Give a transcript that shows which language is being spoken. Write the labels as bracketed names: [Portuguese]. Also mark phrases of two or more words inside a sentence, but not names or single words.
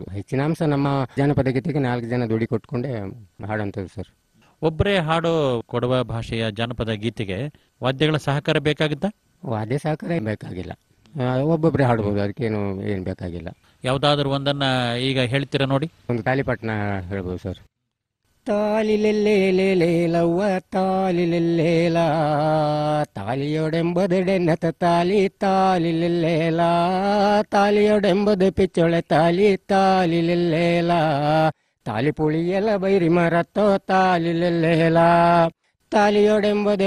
[Kannada] ಹೆಚ್ಚಿನ ಅಂಶ ನಮ್ಮ ಜನಪದ ಗೀತೆಗೆ 4 ಜನ ದುಡಿ ಕೊಟ್ಕೊಂಡೇ ಹಾಡೋಂಥದ್ದು ಸರ್. ಒಬ್ಬರೇ ಹಾಡೋ ಕೊಡವ ಭಾಷೆಯ ಜನಪದ ಗೀತೆಗೆ ವಾದ್ಯಗಳ ಸಹಕಾರ ಬೇಕಾಗುತ್ತಾ? ವಾದ್ಯ ಸಹಕಾರ ಬೇಕಾಗಿಲ್ಲ, ಒಬ್ಬೊಬ್ಬರೇ ಹಾಡ್ಬೋದು, ಅದಕ್ಕೇನು ಏನು ಬೇಕಾಗಿಲ್ಲ. ಯಾವುದಾದ್ರೂ ಒಂದನ್ನು ಈಗ ಹೇಳ್ತೀರಾ ನೋಡಿ? ಒಂದು ತಾಲಿಪಟ್ಟಣ ಹೇಳ್ಬೋದು ಸರ್. [Kodava] ತಾಲಿಲೆಲ್ಲೇಲೇಲವ್ವ ತಾಲಿಲೆಲ್ಲೇಲ ತಾಲಿಯೋಡೆಂಬುದೆಡೆನ್ನತ ತಾಲಿ ತಾಲಿಲೆಲ್ಲೇಲ ತಾಲಿಯೋಡೆಂಬುದು ಪಿಚ್ಚೊಳೆ ತಾಲಿ ತಾಲಿಲೆಲ್ಲೇಲ ತಾಲಿ ಪುಳಿಯೆಲ್ಲ ಬೈರಿ ಮರತ್ತೋ ತಾಲಿಲೆಲ್ಲೇಲ ತಾಲಿಯೋಡೆಂಬುದು